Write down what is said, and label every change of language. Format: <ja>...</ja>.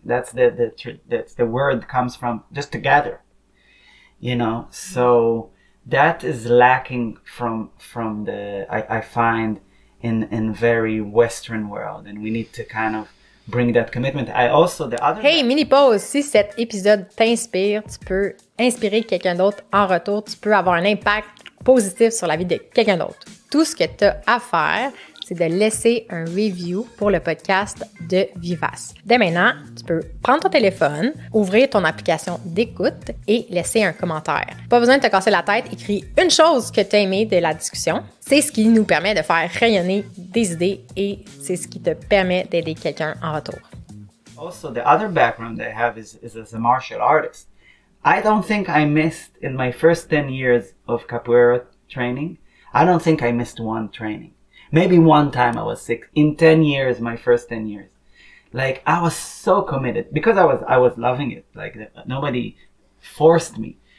<en>That's the word comes from, just to gather. You know, so that is lacking from I find in very Western world, and we need to kind of bring that commitment. Hey, mini pause.</en> <fr>Si cet épisode t'inspire, tu peux inspirer quelqu'un d'autre en retour. Tu peux avoir un impact positif sur la vie de quelqu'un d'autre. Tout ce que tu as à faire, c'est de laisser un review pour le podcast de Vivace. Dès maintenant, tu peux prendre ton téléphone, ouvrir ton application d'écoute et laisser un commentaire. Pas besoin de te casser la tête, écris une chose que tu as aimé de la discussion. C'est ce qui nous permet de faire rayonner des idées et c'est ce qui te permet d'aider quelqu'un en retour.</fr> <en>Also, the other background I have is as a martial artist. I don't think I missed, in my first 10 years of capoeira training, I don't think I missed one training. Maybe one time I was sick. In 10 years, my first 10 years. Like, I was so committed because I was loving it. Like, nobody forced me.</en>